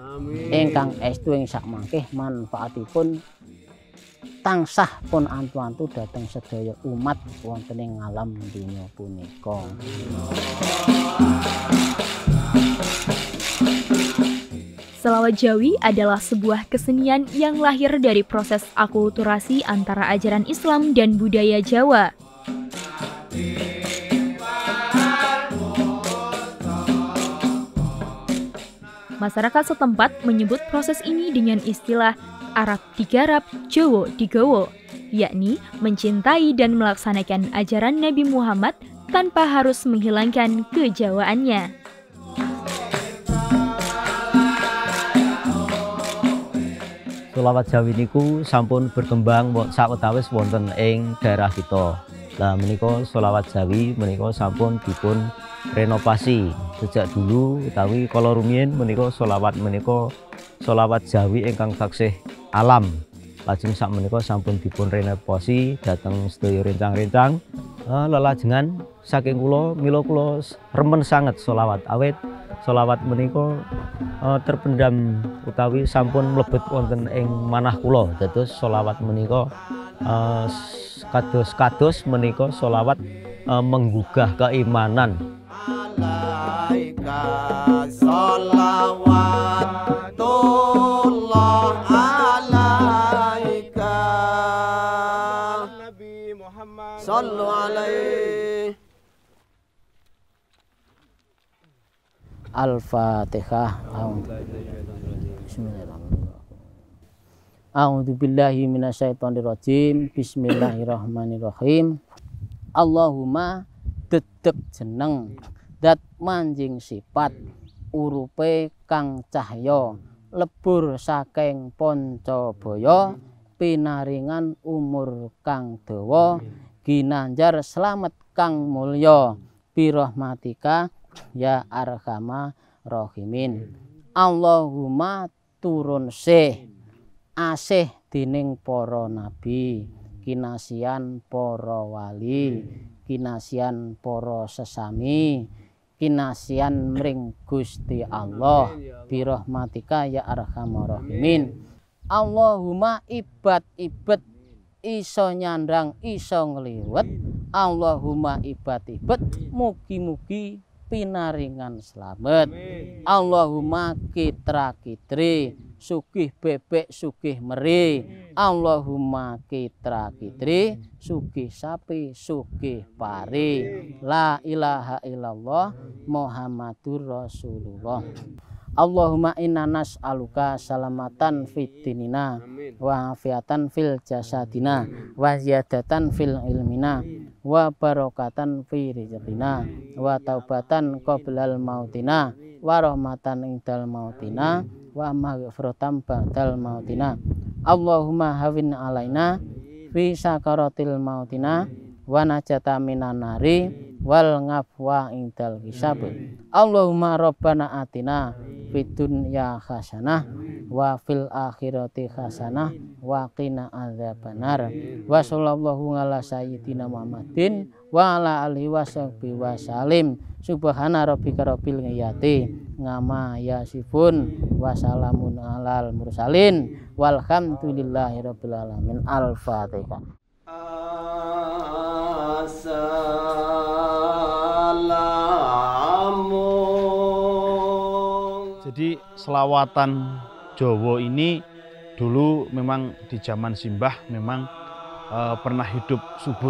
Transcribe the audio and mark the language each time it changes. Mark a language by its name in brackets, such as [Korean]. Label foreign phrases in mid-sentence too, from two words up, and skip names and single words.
[Javanese] Ingkang estu ing sakmangkih manfaatipun tansah pun antu-antu dhateng sedaya umat wonten ing alam donya punika. [Indonesian] Selawat Jawi adalah sebuah kesenian yang lahir dari proses akulturasi antara ajaran Islam dan budaya Jawa. Masyarakat setempat menyebut proses ini dengan istilah Arab digarap, Jawa digawa, yakni mencintai dan melaksanakan ajaran Nabi Muhammad tanpa harus menghilangkan kejawaannya. [Javanese] Selawat Jawi niku sampun berkembang sawetawis wonten ing daerah kita. Lah menika selawat Jawi menika sampun dipun renovasi [Indonesian] sejak dulu [Javanese] utawi kala rumiyin menika selawat Jawi ingkang taksih alam. Lajeng sak menika sampun dipun renovasi dhateng sedaya rencang-rencang. Lelajengan saking kula mila kula remen sanget selawat awit Selawat menika terpendam utawi sampun mlebet wonten ing manah kula. Dados selawat menika kados menika selawat [Indonesian] menggugah keimanan. [Arabic] صلوا عليه. Al-Fatihah. أعوذ بالله من الشيطان الرجيم. Bismillahirrahmanirrahim. [Javanese] Allahumma dedeg jeneng dat manjing sifat urupe kang cahya lebur saking Pancabaya pinaringan umur kang dawa ginanjar slamet kang mulya [Arabic] برحمتك يا أرحم الراحمين. [Javanese] Allahumma turun asih dening para nabi, kinasian para wali, kinasian para sesami, kinasian mring Gusti Allah [Arabic] برحمتك يا أرحم الراحمين. [Javanese] Allahumma ibad-ibad iso nyandang iso ngliwet. Allahumma ibad-ibad mugi-mugi pinaringan slamet. Allahumma kitra-kitri sugih bebek sugih meri. Allahumma kitra-kitri sugih sapi sugih pari. [Arabic] لا إله إلا الله محمد رسول الله. اللهم إنا نسألك سلامة في الدين وعافية في الجسد وزيادة في العلم وبركة في الرزق وتوبة قبل الموت ورحمة عند الموت ومغفرة بعد الموت. اللهم هون علينا في سكرات الموت والنجاة من النار والعفو عند الحساب. اللهم ربنا آتنا في الدنيا حسنة وفي الآخرة حسنة وقنا عذاب النار. وصلى الله على سيدنا محمد وعلى آله وصحبه وسلم. سبحان ربك رب العزة عما يصفون وسلام على المرسلين والحمد لله رب العالمين. Al-Fatihah. [Indonesian] Jadi selawatan Jawa ini dulu memang di zaman simbah memang pernah hidup subur.